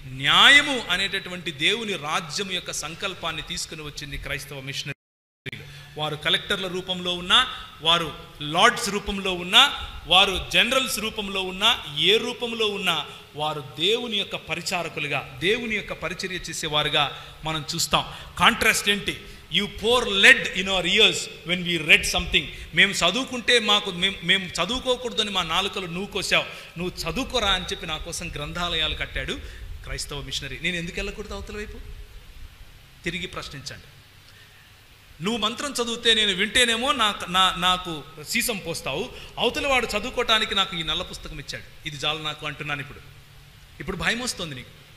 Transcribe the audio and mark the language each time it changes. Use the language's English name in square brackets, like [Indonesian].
[Telugu] న్యాయము అనేటటువంటి దేవుని రాజ్యం యొక్క సంకల్పాన్ని తీసుకుని వచ్చింది క్రైస్తవ మిషనరీలు. వారు కలెక్టర్ల రూపంలో ఉన్నా, వారు లార్డ్స్ రూపంలో ఉన్నా, వారు జనరల్స్ రూపంలో ఉన్నా, ఏ రూపంలో ఉన్నా వారు దేవుని యొక్క పరిచారకులుగా, దేవుని యొక్క పరిచర్య చేసేవారుగా మనం చూస్తాం. కాంట్రాస్ట్ ఏంటి? [English] You pour lead in our ears when we read something. [Telugu] మేము చదువుకుంటే మేము చదువుకోకూడదని మా నాలుకలు నువ్వు కోసావు, నువ్వు చదువుకోరా అని చెప్పి నా కోసం గ్రంథాలయాలు కట్టాడు క్రైస్తవ మిషనరీ. నేను ఎందుకు వెళ్ళకూడదు అవతల వైపు? తిరిగి ప్రశ్నించండి. నువ్వు మంత్రం చదివితే నేను వింటేనేమో నాకు సీసం పోస్తావు, అవతల వాడు చదువుకోవటానికి నాకు ఈ నల్ల పుస్తకం ఇచ్చాడు, ఇది చాలు నాకు అంటున్నాను. ఇప్పుడు భయం వస్తుంది నీకు.